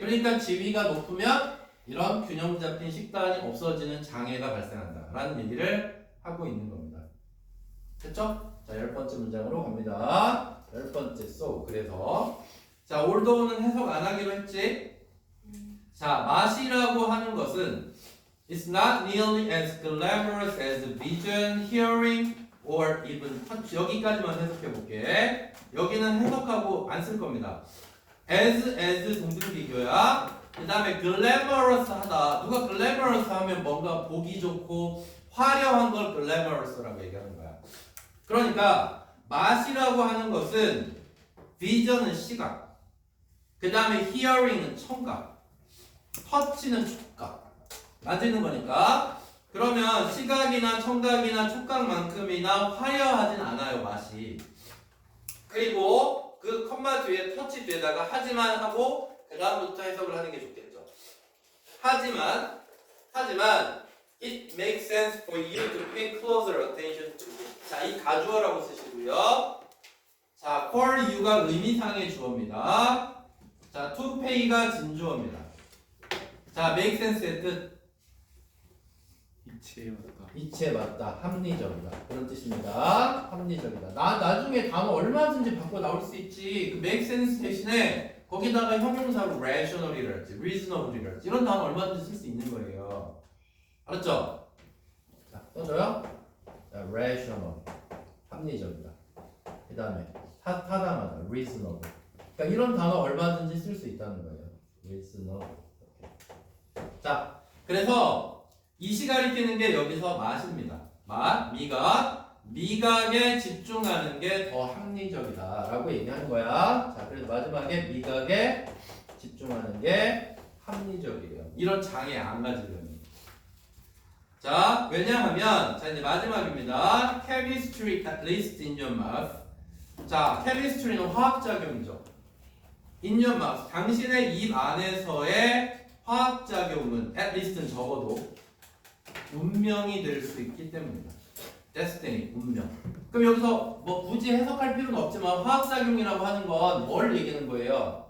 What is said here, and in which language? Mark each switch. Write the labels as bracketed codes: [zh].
[ko] 그러니까 지위가 높으면 이런 균형 잡힌 식단이 없어지는 장애가 발생한다 라는 얘기를 하고 있는 겁니다. 됐죠? 자, 10번째 문장으로 갑니다. 10번째 so 그래서 자, 올도우는 해석 안 하기로 했지? 자, 맛이라고 하는 것은 [en] It's not nearly as glamorous as vision, hearing, or even touch. [ko] 여기까지만 해석해 볼게. 여기는 해석하고 안 쓸 겁니다. as 동등 비교야. 그 다음에 glamorous 하다. 누가 glamorous 하면 뭔가 보기 좋고 화려한 걸 glamorous라고 얘기하는 거야. 그러니까 맛이라고 하는 것은 vision은 시각, 그 다음에 hearing은 청각, touch는 촉각. 만지는 거니까. 그러면 시각이나 청각이나 촉각만큼이나 화려하진 않아요, 맛이. 그리고 그 컴마 뒤에 터치 뒤에다가 하지만 하고 그 다음부터 해석을 하는 게 좋겠죠. 하지만 [en] it makes sense for you to pay closer attention to. [ko] 자, 이 가주어라고 쓰시고요. 자, for you가 의미상의 주어입니다. 자, to pay가 진주어입니다. 자, make sense의 뜻. 이치에 맞다. 합리적이다. 그런 뜻입니다. 합리적이다. 나중에 단어 얼마든지 바꿔 나올 수 있지. 그 make sense 대신에 거기다가 형용사로 rational이랄지, reasonable이랄지 이런 단어 얼마든지 쓸 수 있는 거예요. 알았죠? 자, 써줘요. 자, rational. 합리적이다. 그 다음에 타당하다. reasonable. 그러니까 이런 단어 얼마든지 쓸 수 있다는 거예요. reasonable. 이렇게. 자, 그래서 이시 가리키는 게 여기서 맛입니다. 맛, 미각에 집중하는 게 더 합리적이다 라고 얘기하는 거야. 자, 그래서 마지막에 미각에 집중하는 게 합리적이에요. 이런 장애 안 가지려면. 자, 왜냐하면 자 이제 마지막입니다. [en] Chemistry at least in your mouth. [ko] 자, chemistry는 화학작용이죠. [en] In your mouth. [ko] 당신의 입 안에서의 화학작용은 at least는 적어도 운명이 될 수 있기 때문이다. destiny, 운명. 그럼 여기서 뭐 굳이 해석할 필요는 없지만 화학작용이라고 하는 건 뭘 얘기하는 거예요?